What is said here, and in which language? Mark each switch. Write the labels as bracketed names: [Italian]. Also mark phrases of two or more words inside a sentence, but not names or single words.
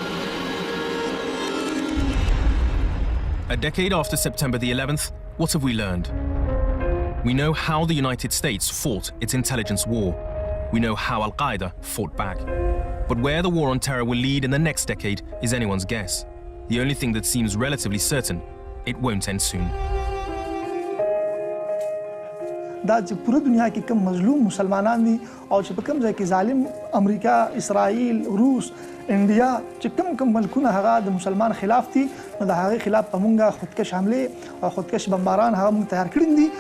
[English] A decade after September the 11th, what have we learned? We know how the United States fought its intelligence war. We know how al-Qaeda fought back. But where the war on terror will lead in the next decade is anyone's guess. The only thing that seems relatively certain, it won't end soon. [Pashto] دا چې پوره دنیا کې کم مظلوم مسلمانان دي او چې په کوم ځای کې ظالم امریکا، اسرائیل، روس، انډیا چې کم ملکونه هغه د مسلمان خلاف دي، نو د هغې خلاف په مونږه خودکش حملې او خودکش بمباران هغه مونږ تیار کړي دي.